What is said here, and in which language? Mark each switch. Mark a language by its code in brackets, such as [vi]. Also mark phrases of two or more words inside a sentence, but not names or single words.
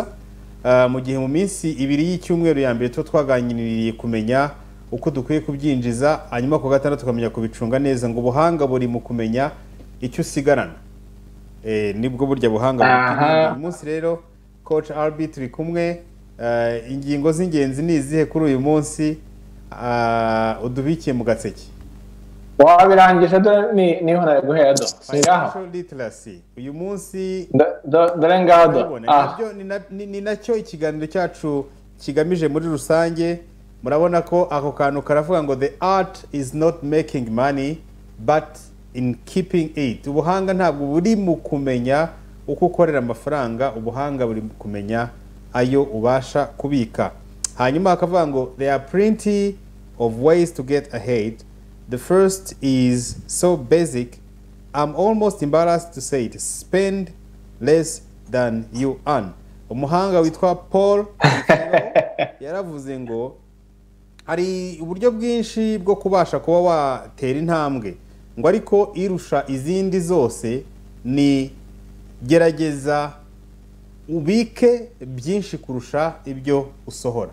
[rw] Mu gihe mu minsi ibiri y'icyumweru ya mbere twaganiriye kumenya uko dukwiye kubyinjiza, hanyuma ku gatandatu tukamenya kubicunga neza, ngo ubuhanga buri mu kumenya icyo usigarana. Nibwo burya buhanga buri. Uyu munsi rero Coach RB turi kumwe. Ingingo z'ingenzi ni izihe kuri uyu munsi udubikiye mu gaseke? Wabirangije niho nari guhera do. [en] Financial literacy [rw] uyu munsi dore ngado. Ni nacyo ikiganiro cyacu kigamije muri rusange. Murabona ko ako kantu karavuga ngo [en] the art is not making money but in keeping it. [rw] Ubuhanga ntabwo buri mu kumenya uko ukorera amafaranga, ubuhanga buri mu kumenya ayo ubasha kubika. Hanyuma akavuga ngo [en] there are plenty of ways to get ahead. The first is so basic, I'm almost embarrassed to say it: spend less than you earn. [rw] Umuhanga witwa Paul yaravuze ngo hari uburyo bwinshi bwo kubasha kuba watera intambwe, ngo ariko irusha izindi zose ni gerageza ubike byinshi kurusha ibyo usohora.